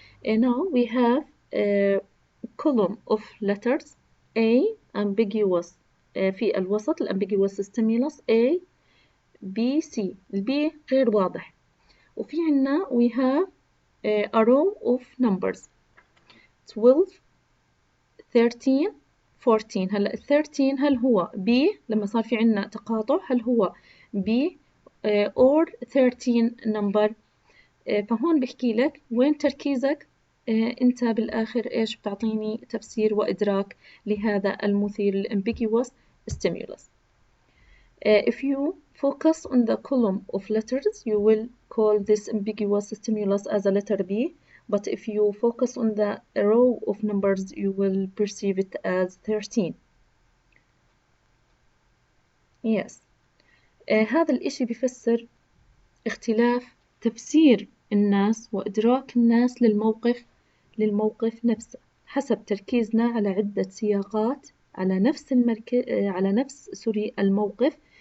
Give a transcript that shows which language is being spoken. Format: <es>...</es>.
<en>Now we have a column of letters A ambiguous</en> <ar>في الوسط</ar> <en>الambiguous stimulus A B C.</en> <ar>البي غير واضح. وفي عنا</ar> <en>we have a row of numbers 12 13 14.</en> <ar>هلا ال 13 هل هو B لما صار في عنا تقاطع، هل هو B</ar> <en>or 13 number؟</en> <ar>فهون بحكي لك وين تركيزك، انت بالاخر ايش بتعطيني تفسير وادراك لهذا المثير ال</ar> <en>ambiguous stimulus. If you focus on the column of letters, you will call this ambiguous stimulus as a letter B, but if you focus on the row of numbers, you will perceive it as 13. Yes.</en> <ar>هذا الإشي بيفسر اختلاف تفسير الناس وإدراك الناس للموقف نفسه حسب تركيزنا على عدة سياقات على نفس الموقف.</ar>